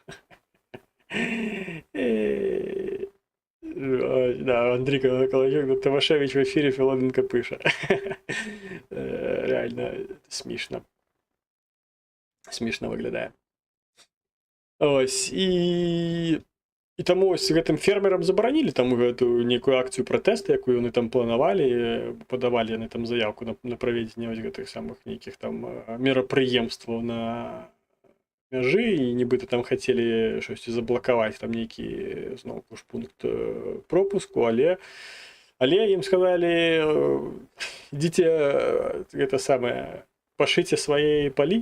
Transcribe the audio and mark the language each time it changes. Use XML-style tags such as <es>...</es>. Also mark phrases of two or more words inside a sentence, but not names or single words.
<uk>Да, Андрій Колодюк, Тимошевич в ефірі, Філоненко пише. Реально смішно. Смішно виглядає.</uk> <be>Ось, і таму ось гэтым фермерам забаранілі там гэтую нейкую акцыю пратэста, якую яны там планавалі, падавалі яны там заявку на праведзенне вось гэтых самых нейкіх там мерапрыемстваў на мяжы, і нібыта там хацелі штосьці заблакаваць там нейкі зноў ж пункт пропуску, але ім сказалі, ідзіце гэта самае, пашыце свае палі.</be>